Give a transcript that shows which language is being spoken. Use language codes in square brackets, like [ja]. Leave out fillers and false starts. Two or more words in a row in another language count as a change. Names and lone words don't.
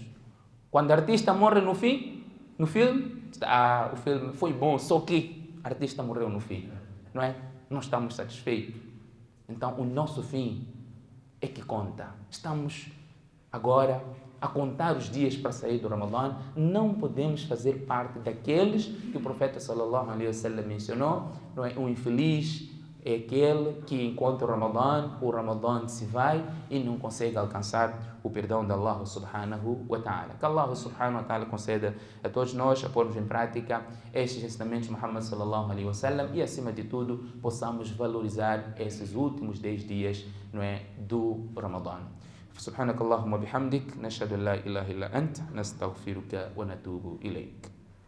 [pt] Quando o artista morre no filme, o filme foi bom, só que o artista morreu no fim, não é? Não estamos satisfeitos. Então, o nosso fim é que conta. Estamos agora a contar os dias para sair do Ramadã. Não podemos fazer parte daqueles que o profeta [ar] صلى الله عليه وسلم [pt] mencionou, não é? Um infeliz, é aquele que encontra o Ramadã se vai e não consegue alcançar o perdão de Allah [ar] سبحانه وتعالى. [pt] Que Allah [ar] سبحانه وتعالى [pt] conceda a todos nós a pormos em prática estes ensinamentos de Muhammad [ar] صلى الله عليه وسلم [pt] e, acima de tudo, possamos valorizar esses últimos 10 dias, não é, do Ramadã. [ar] سبحانك اللهم وبحمدك نشهد أن لا إله إلا أنت نستغفرك ونتوب إليك.